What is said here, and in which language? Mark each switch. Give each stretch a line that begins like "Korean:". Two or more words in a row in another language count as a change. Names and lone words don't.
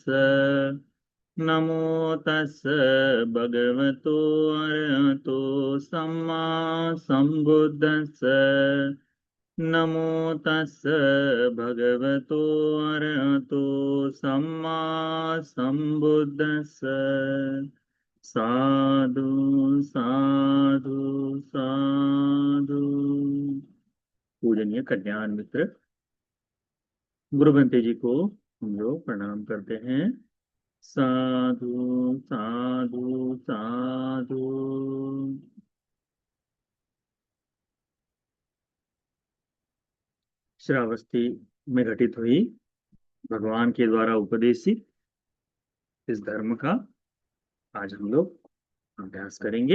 Pali: नमो तस् भगवतो अरहतो सम्मा सम्बुद्धस्स। नमो तस् भगवतो अरहतो सम्मा सम्बुद्धस्स। साधु साधु साधु।
Hindi: पूजनीय कल्याण मित्र गुरु बंते जी को हम लोग प्रणाम करते हैं।
Pali: साधु साधु साधु।
Hindi: श्रावस्ती में घटित हुई भगवान के द्वारा उपदेशित इस धर्म का आज हम लोग अभ्यास करेंगे।